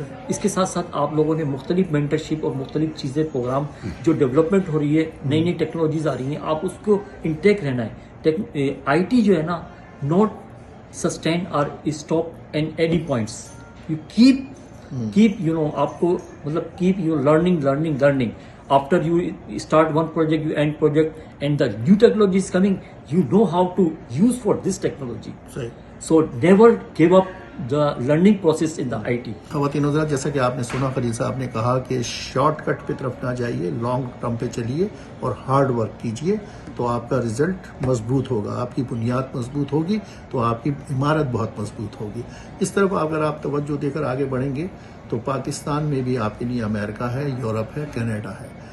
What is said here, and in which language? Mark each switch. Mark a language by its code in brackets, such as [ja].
[ur] اس کے ساتھ ساتھ آپ لوگوں نے مختلف مینٹرشپ اور مختلف چیزیں پروگرام جو ڈیولپمنٹ ہو رہی ہے, نئی نئی ٹیکنالوجیز آ رہی ہیں, آپ اس کو انٹیک رہنا ہے. [en] I T جو ہے نا not sustain or stop and any points, you keep you know, آپ کو مطلب keep you learning. After you start one project, you end project, and the new technology is coming. You know how to use for this technology. So never give up the learning process in the IT. [ur] خواتین حضرات, جیسا کہ آپ نے سنا خلیل صاحب نے کہا کہ شارٹ کٹ پہ طرف نہ جائیے, لانگ ٹرم پہ چلیے اور ہارڈ ورک کیجیے تو آپ کا رزلٹ مضبوط ہوگا, آپ کی بنیاد مضبوط ہوگی تو آپ کی عمارت بہت مضبوط ہوگی. اس طرف اگر آپ توجہ دے کر آگے بڑھیں گے تو پاکستان میں بھی آپ کے لیے امریکہ ہے, یورپ ہے, کینیڈا ہے.